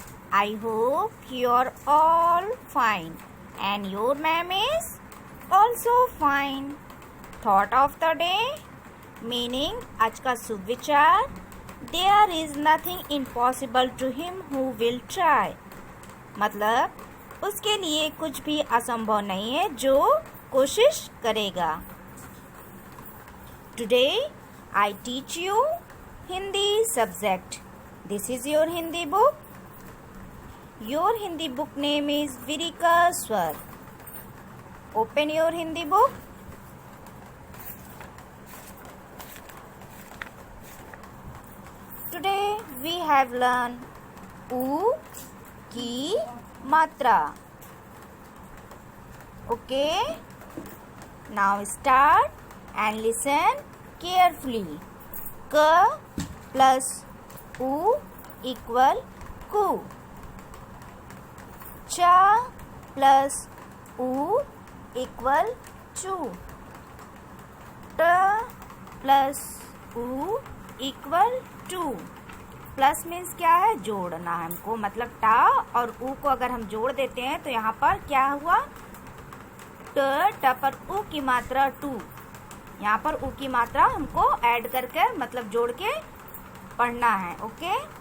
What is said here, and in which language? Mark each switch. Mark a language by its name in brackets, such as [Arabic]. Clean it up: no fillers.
[English] I hope you are all fine and your ma'am is also fine. Thought of the day meaning [Hindi] आज का शुभ विचार [English] There is nothing impossible to him who will try. [Hindi] मतलब उसके लिए कुछ भी असंभव नहीं है जो कोशिश करेगा. [English] Today I teach you Hindi subject. This is your Hindi book. Your Hindi book name is Virika Swar. Open your Hindi book. Today we have learned U [Hindi] की मात्रा. [English] Okay? Now start and listen carefully. K plus U equal ku. Cha plus U equal chu. T plus U equal टू. [Hindi] Plus means क्या है? जोड़ना है हमको. मतलब टा और ऊ को अगर हम जोड़ देते हैं तो यहाँ पर क्या हुआ? ट पर ऊ की मात्रा टू. यहाँ पर ऊ की मात्रा हमको ऐड करके मतलब जोड़ के पढ़ना है. ओके.